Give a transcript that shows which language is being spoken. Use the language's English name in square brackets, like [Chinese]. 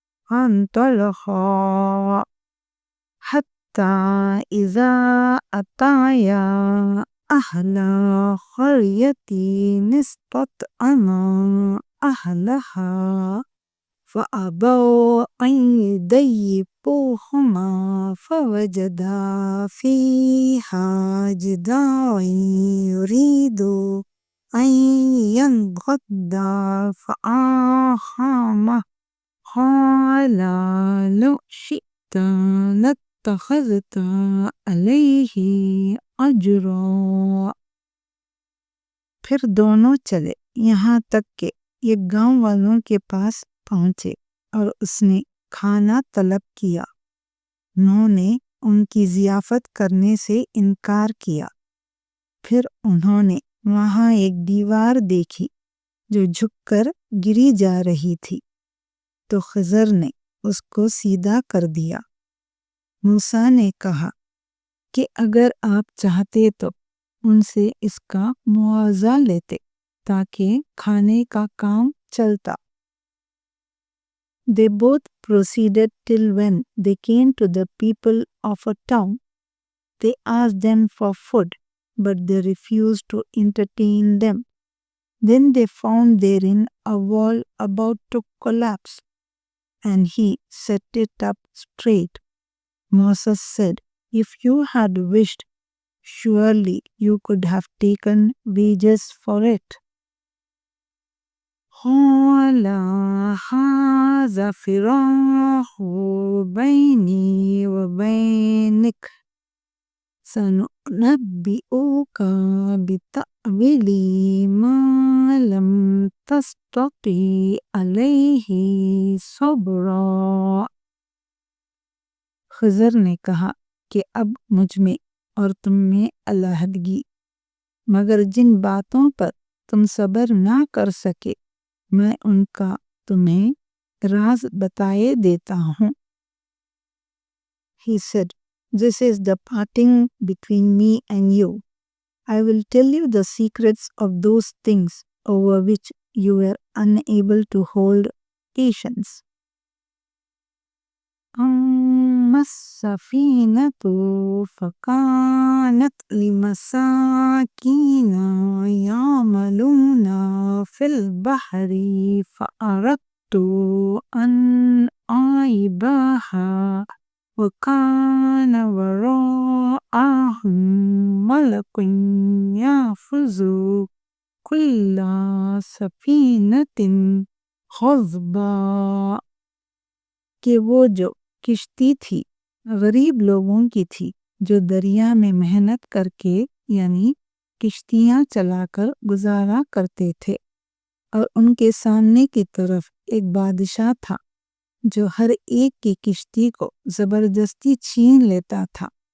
[Arabic] فانطلقا حتى إذا أتيا أهل قرية استطعما أهلها فأبوا أن يضيفوهما فوجدا فيها جدارا يريد أن ينقض فأقامه قال لو شئت لاتخذت عليه أجرا. [Hindi] फिर दोनों चले यहाँ तक के एक गांव वालों के पास पहुंचे और उसने खाना तलब किया। उन्होंने उनकी जियाफत करने से इनकार किया। फिर उन्होंने वहां एक दीवार देखी जो झुककर गिरी जा रही थी, तो खिज़र ने उसको सीधा कर दिया। मूसा ने कहा कि अगर आप चाहते तो उनसे इसका मुआवजा लेते ताकि खाने का काम चलता। [English] They both proceeded till when they came to the people of a town. They asked them for food, but they refused to entertain them. Then they found therein a wall about to collapse, and he set it up straight. Moses said, "If you had wished, surely you could have taken wages for it." [Arabic] قال هذا فراق بيني وبينك سننبئك بتأويل ما لم تستطع عليه صبرا. [Hindi] Khizar ने कहा कि अब मुझ में और तुम में अलहदगी, मगर जिन बातों पर तुम सब्र ना कर सके मैं उनका तुम्हें राज बताए देता हूँ। [English] He said, "This is the parting between me and you. I will tell you the secrets of those things over which you were unable to hold patience." [Arabic] أما السفينة فكانت لمساكين يعملون في البحر فأردت أن أعيبها وكان وراءهم ملك يأخذ كل سفينة غصبا। [Hindi] कि वो जो किश्ती थी गरीब लोगों की थी जो दरिया में मेहनत करके यानी किश्तियां चलाकर गुजारा करते थे, और उनके सामने की तरफ एक बादशाह था जो हर एक की किश्ती को जबरदस्ती छीन लेता था।